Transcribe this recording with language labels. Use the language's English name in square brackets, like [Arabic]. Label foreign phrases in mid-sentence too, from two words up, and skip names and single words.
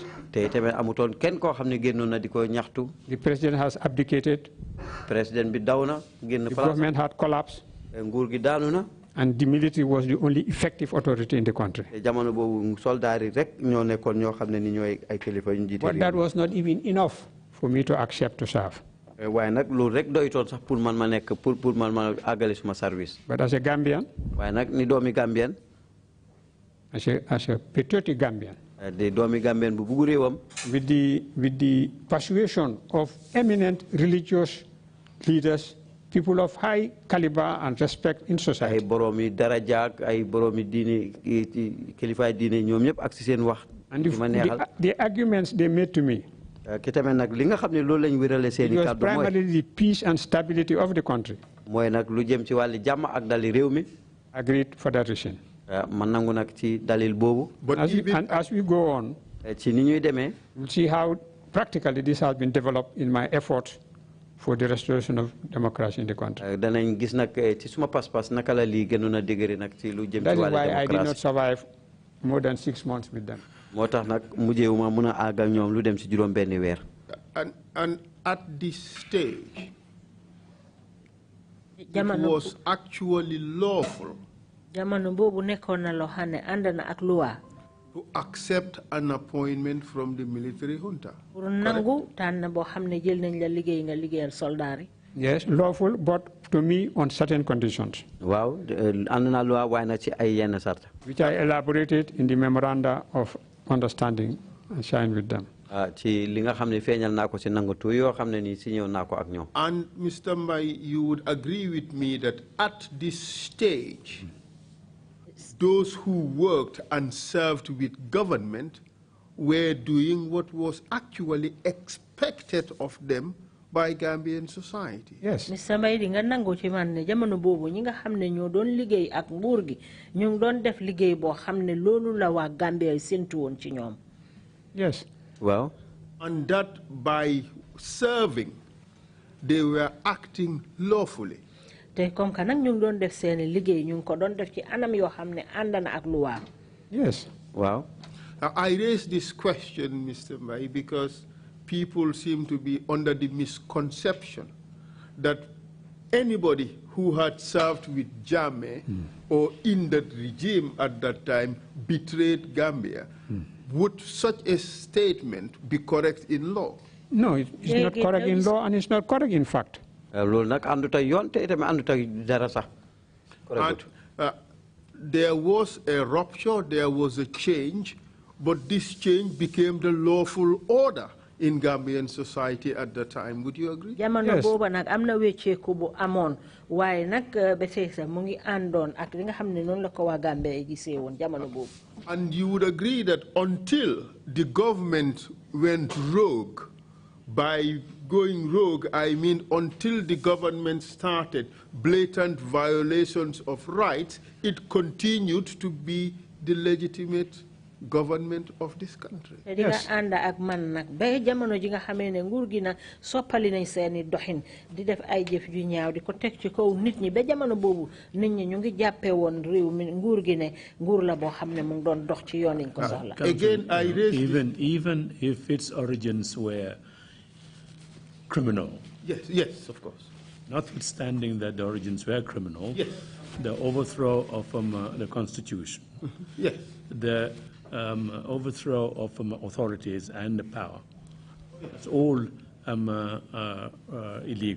[English] The president has abdicated. The government had collapsed. And the military was the only effective authority in the country. But that was not even enough for me to accept to serve. [Wolof] waaye nag loolu rek doytoon sax pour man ma nekk pour man ma àggale suma service. [English] But as a Gambian, [Wolof] waaye nag ni doomi Gambien. [English] as a patriotic Gambian, [Wolof] de doomi Gambien bu bugg réewam. [English] with the persuasion of eminent religious leaders, people of high caliber and respect in society. [Wolof] ay boroomi daraja ay boroomi diine kilifaay diine ñoom ñëpp ak si seen wax. [English] And the arguments they made to me, [Wolof] ki tamit nag li nga xam ne loolu lañ wérale seen i [English] it was [Wolof] kàddu [English] primarily the peace and stability of the country. [Wolof] mooy nag lu jëm ci wàllu jàmm ak dali réew mi. [English] Agreed for that reason. [Wolof] man nangu nag ci dalil boobu. [English] And as we go on, [Wolof] ci ni ñuy demee. [English] we'll see how practically this has been developed in my efforts for the restoration of democracy in the country. [Wolof] danañ gis nag ci suma pas-pas naka la lii gënoon a dëgëri nag ci lu jëm ci wàllu [English] That is [Wolof] démocratie. [English] why I did not survive more than 6 months with them. [Wolof] moo tax nag mujjeewuma mun a àgg ak ñoom lu dem ci juróom benni weer. [English] And at this stage, it was actually lawful to accept an appointment from the military junta. Yes, lawful, but to me on certain conditions. [Wolof] Wow, ànd naa loi waaye nag ci ay yenn sart. [English] Which I elaborated in the memoranda of understanding and signed with them. [Wolof] ci li nga xam ne feeñal naa ko ci nangatu yoo xam ne nii si ñëw naa ko ak ñoom. [English] And Mr. Mbai, you would agree with me that at this stage, those who worked and served with government were doing what was actually expected of them by Gambian society. Yes. Mr. [Wolof] Mbai, di nga nangu ci man ne jamono boobu ñi nga xam ne ñoo doon liggéey ak nguur gi ñu ngi doon def liggéey boo xam ne loolu la waa Gambia séntu woon ci ñoom. [English] Yes. Well, and that by serving, they were acting lawfully. [Wolof] Te [French] comme que [Wolof] nag ñu ngi doon def seeni liggéey ñu ngi ko doon def ci anam yoo xam ne ànd na ak luwaa. [English] Yes. Wow. I raise this question, Mr. Mbai, because people seem to be under the misconception that anybody who had served with Jammeh or in that regime at that time betrayed Gambia. Would such a statement be correct in law? No, it's not correct in law and it's not correct in fact. [Wolof] loolu nag àndut ak yoon te itam àndut ak dara sax. [English] And there was a rupture, there was a change, but this change became the lawful order in Gambian society at the time. Would you agree? [Wolof] Jamono booba nag am na wecceeku bu amoon waaye nag ba tey sax mu ngi àndoon ak li nga xam ne noonu la ko waa Gambia gisee woon jamono boobu. [English] And you would agree that until the government went rogue, by going rogue, I mean until the government started blatant violations of rights, it continued to be the legitimate government of this country. Yes. [Wolof] And ak man nak ba jamono ji nga xamé né nguur gi na soppali nañ seeni doxine di def ay jëf ju ñaaw di ko tek ci kaw nit ñi ba jamono bobu nit ñi ñu ngi jappé won réew mi nguur gi né nguur la bo xamné mu ngi doon dox ci yoon ñu ko soxla. [English] Again, I raise even if its origins were criminal. Yes, of course. Notwithstanding that the origins were criminal, yes. The overthrow of the constitution, yes. The overthrow of authorities and the power, it's all illegal,